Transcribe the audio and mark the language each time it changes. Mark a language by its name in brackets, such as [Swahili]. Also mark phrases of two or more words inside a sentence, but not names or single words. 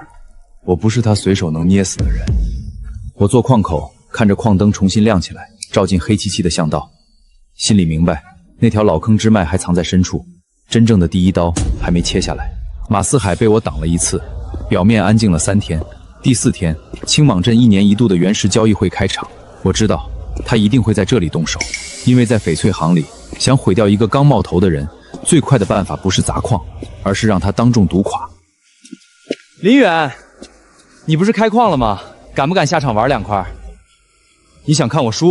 [Chinese] 我不是他隨手能捏死的人。我坐礦口，看着礦燈重新亮起來，照進黑漆漆的巷道，心裡明白，那條老坑支脈還藏在深處，真正的第一刀還沒切下來。馬四海被我擋了一次，表面安靜了3天。第4天，青蟒鎮1年1度的原石交易會開場。我知道他一定會在這裡動手，因為在翡翠行裡，想毀掉一個剛冒頭的人，最快的辦法不是砸礦，而是讓他當眾毒垮。林遠，你不是開礦了嗎？敢不敢下場玩2塊？你想看我輸？